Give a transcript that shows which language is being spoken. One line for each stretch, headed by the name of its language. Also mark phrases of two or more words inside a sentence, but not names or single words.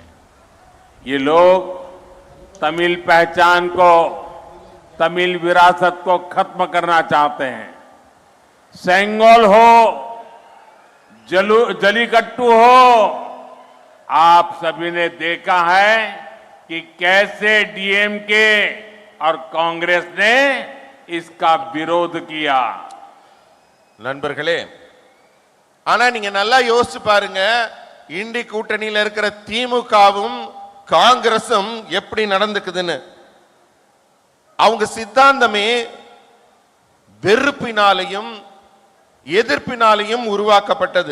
Hindi: ये लोग तमिल पहचान को, तमिल विरासत को खत्म करना चाहते हैं। सेंगोल हो, जलीकट्टू हो, आप सभी ने देखा है कि कैसे डीएमके और कांग्रेस ने इसका विरोध किया।
Tamil: நண்பர்களே, ஆனா நீங்க நல்லா யோசிச்சு பாருங்க, இண்டி கூட்டணியில இருக்கிற திமுகவும் காங்கிரசும் எப்படி நடந்துக்குதுன்னு. அவங்க சித்தாந்தமே வெறுப்பினாலையும் எதிர்ப்பினாலையும் உருவாக்கப்பட்டது.